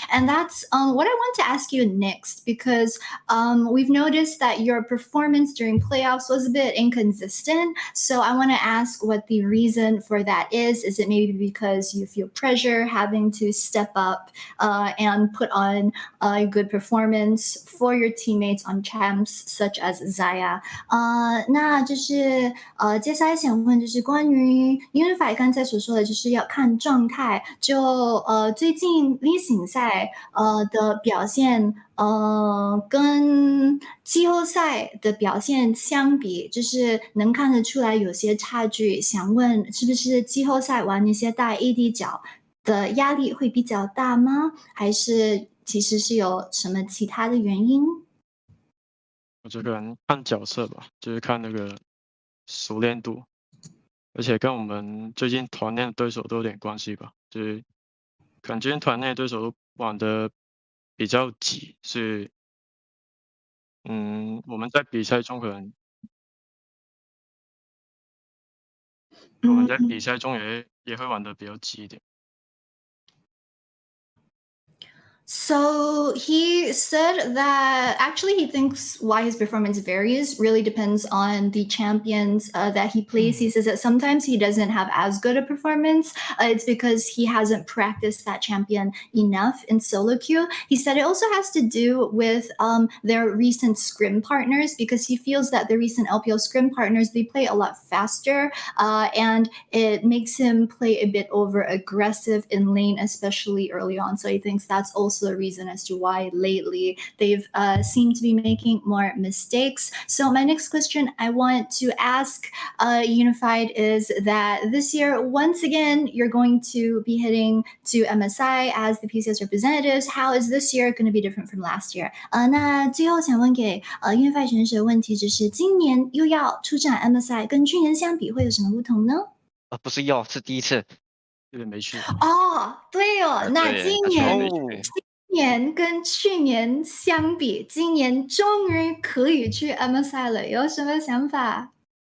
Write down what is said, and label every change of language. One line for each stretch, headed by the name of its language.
English: And that's what I want to ask you next, because we've noticed that your performance during playoffs was a bit inconsistent. So I want to ask ask what the reason for that is. Is it maybe because you feel pressure having to step up and put on a good performance for your teammates on champs such as Zaya?
Chinese: 那就是接下来想问就是关于 Unified 刚才所说的，就是要看状态。就最近例行赛的表现。跟季后赛的表现相比，就是能看得出来有些差距。想问，是不是季后赛玩那些大 AD 角的压力会比较大吗？还是其实是有什么其他的原因？我觉得可能看角色吧，就是看那个熟练度，而且跟我们最近团内的对手都有点关系吧。就是感觉团内的对手都玩的比较急，所以我们在比赛中可能我们在比赛中也会玩的比较急一点。
English: So he said that actually he thinks why his performance varies really depends on the champions that he plays. He says that sometimes he doesn't have as good a performance. It's because he hasn't practiced that champion enough in solo queue. He said it also has to do with their recent scrim partners, because he feels that the recent LPL scrim partners, they play a lot faster and it makes him play a bit over aggressive in lane, especially early on. So he thinks that's also the reason as to why lately they've seemed to be making more mistakes. So my next question I want to ask Unified is that this year, once again, you're going to be heading to MSI as the PCS representatives. How is this year going to be different from last year?
Chinese: 那最后想问给Unified 选手的问题就是，今年又要出战 MSI， 跟去年相比会有什么不同呢？不是又是第一次。有点没去。哦，对哦，那今年跟去年相比，今年终于可以去 MSI 了，有什么想法？